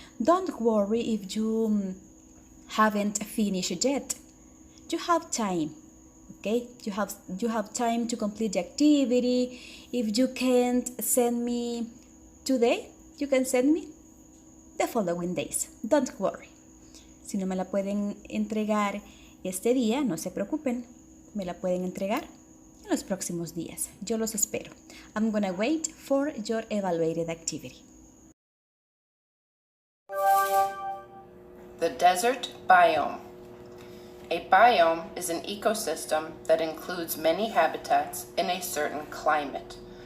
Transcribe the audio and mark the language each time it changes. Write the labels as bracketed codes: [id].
[en] Don't worry if you haven't finished yet. You have time. Okay, you have time to complete the activity. If you can't send me today, you can send me the following days. Don't worry. [es] Si no me la pueden entregar este día, no se preocupen. Me la pueden entregar en los próximos días. Yo los espero. [en] I'm gonna wait for your evaluated activity. The desert biome. A biome is an ecosystem that includes many habitats in a certain climate.